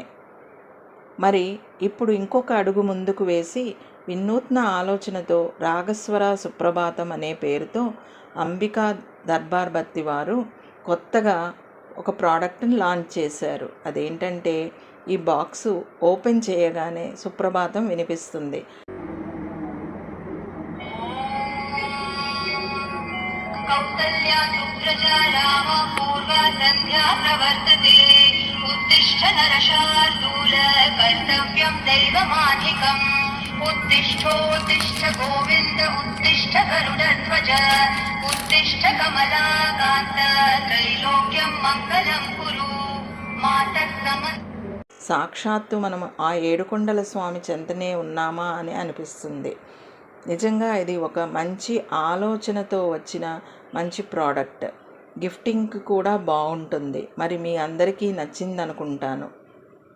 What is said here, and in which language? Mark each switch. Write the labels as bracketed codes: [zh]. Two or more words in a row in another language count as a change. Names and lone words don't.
[te] మరి ఇప్పుడు ఇంకొక అడుగు ముందుకు వేసి వినూత్న ఆలోచనతో రాగస్వర సుప్రభాతం అనే పేరుతో అంబికా దర్బార్ బత్తి వారు కొత్తగా ఒక ప్రోడక్ట్ని లాంచ్ చేశారు. అదేంటంటే ఈ బాక్సు ఓపెన్ చేయగానే సుప్రభాతం వినిపిస్తుంది. [sa] कौसल्या सुप्रजा राम पूर्वा सन्ध्या प्रवर्तते उत्तिष्ठ नरशार्दूल कर्तव्यं दैवमाधिकम् उत्तिष्ठोत्तिष्ठ गोविन्द उत्तिष्ठ गरुडध्वज उत्तिष्ठ कमलाकान्त त्रैलोक्यं मङ्गलं कुरु मातः [te] సాక్షాత్తు మనం ఆ ఏడుకొండల స్వామి చెంతనే ఉన్నామా అని అనిపిస్తుంది. నిజంగా ఇది ఒక మంచి ఆలోచనతో వచ్చిన మంచి ప్రోడక్ట్. గిఫ్టింగ్కి కూడా బాగుంటుంది. మరి మీ అందరికీ నచ్చిందనుకుంటాను.